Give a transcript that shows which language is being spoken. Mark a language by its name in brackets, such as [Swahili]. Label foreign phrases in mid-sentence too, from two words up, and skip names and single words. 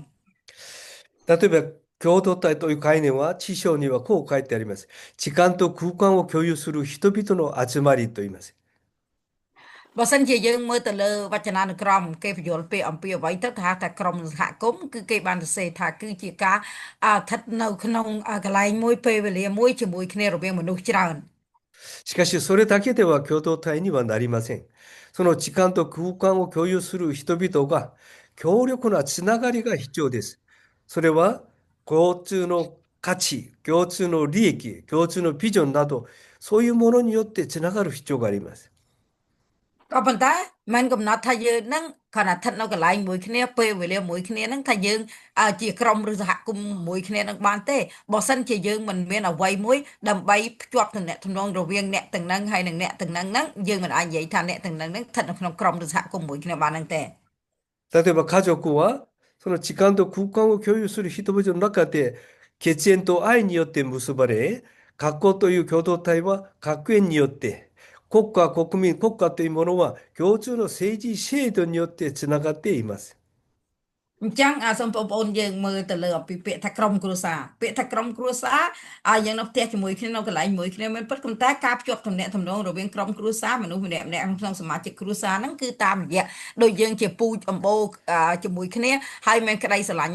[Japanese] 例えば、共同体という概念は、知性にはこう書いてあります。時間と空間を共有する人々の集まりと言います。 [Khmer] បើសិនជាយើងមើលទៅលើវចនានុក្រមគេបញ្យល់ពីអំពីអ្វីទៅថាក្រុមសហគមន៍គឺគេបានសរសេរថាគឺជាការស្ថិតនៅក្នុងកន្លែងមួយពេលវេលាមួយជាមួយគ្នារវាងមនុស្សច្រើន [Japanese] しかし、それだけでは共同体にはなりません。その時間と空間を共有する人々が、強力なつながりが必要です。それは、共通の価値、共通の利益、共通のビジョンなど、そういうものによってつながる必要があります。 [Khmer] ក៏ប៉ុន្តែមិនកំណត់ថាយើងហ្នឹងគ្រាន់តែស្ថិតនៅកន្លែងមួយគ្នាពេលវេលាមួយគ្នាហ្នឹងថាយើងជាក្រុមឬសហគមន៍មួយគ្នានឹងបានទេបើសិនជាយើងមិនមានអ្វីមួយដើម្បីភ្ជាប់ទំនាក់ទំនងរវាងអ្នកទាំងហ្នឹងហើយនិងអ្នកទាំងហ្នឹងយើងមិនអាចនិយាយថាអ្នកទាំងហ្នឹងស្ថិតនៅក្នុងក្រុមឬសហគមន៍មួយគ្នាបានហ្នឹងទេ [Japanese] 例えば家族は、その時間と空間を共有する人々の中で、血縁と愛によって結ばれ、学校という共同体は学園によって、国家、国民、国家というものは共通の政治制度によってつながっています。 [Khmer] អញ្ចឹងសូមបងប្អូនយើងមើលទៅលើអំពីពាក្យថាក្រុមគ្រួសារពាក្យថាក្រុមគ្រួសារយើងនៅផ្ទះជាមួយគ្នានៅកន្លែងមួយគ្នាមិនពិតប៉ុន្តែការភ្ជាប់ទំនាក់ទំនងរវាង ក្រុមគ្រួសារមនុស្សម្នាក់ក្នុងសមាជិកគ្រួសារហ្នឹងគឺតាមរយៈដូចយើងជាពូជអម្បូរជាមួយគ្នាហើយមានក្តីស្រឡាញ់នឹង